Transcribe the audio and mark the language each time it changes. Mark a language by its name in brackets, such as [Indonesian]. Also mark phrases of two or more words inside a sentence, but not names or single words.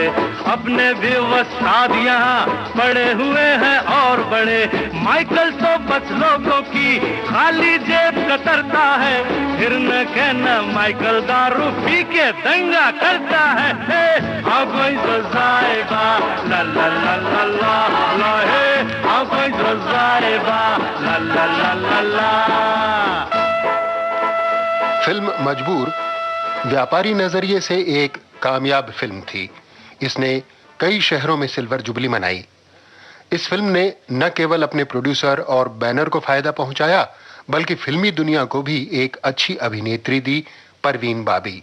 [Hindi] अपने भी वस्ताद यहाँ पड़े हुए हैं और बड़े। माइकल तो बस लोगों की खाली जेब कतरता है, फिर न कहना माइकल दारू पी के दंगा करता है। कोई सजाएगा ला ला ला ला ला ला, कोई सजाएगा ला ला ला ला ला। फिल्म मजबूर व्यापारी नजरिए से एक कामयाब फिल्म थी। इसने कई शहरों में [English] silver jubilee [Hindi] मनाई। इस फिल्म ने न केवल अपने प्रोड्यूसर और बैनर को फायदा पहुंचाया, बल्कि फिल्मी दुनिया को भी एक अच्छी अभिनेत्री दी, परवीन बाबी।